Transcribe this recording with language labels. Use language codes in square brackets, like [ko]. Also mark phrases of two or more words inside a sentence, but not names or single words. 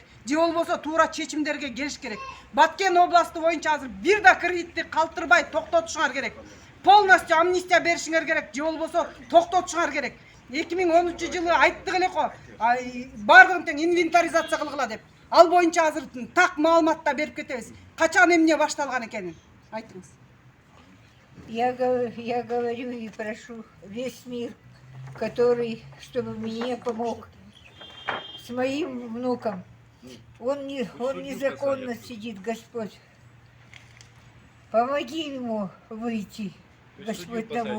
[ky] Же болбосо туура чечимдерге келиш керек. Баткен областы боюнча азыр бир да кредитти калтырбай токтотушуңар керек. Полностью амнистия беришиңер керек, же болбосо токтотушуңар керек. 2013-жылы айттык эле го, бардыгын тең инвентаризация кылгыла деп. Ал боюнча азыр так маалыматта берип кетебиз. Качан эмне башталган экенин айтыңыз. [ru] Я говорю и прошу весь мир, чтобы мне помог с моим внуком. Он незаконно сидит, Господь. Помоги ему выйти, Господь, домой.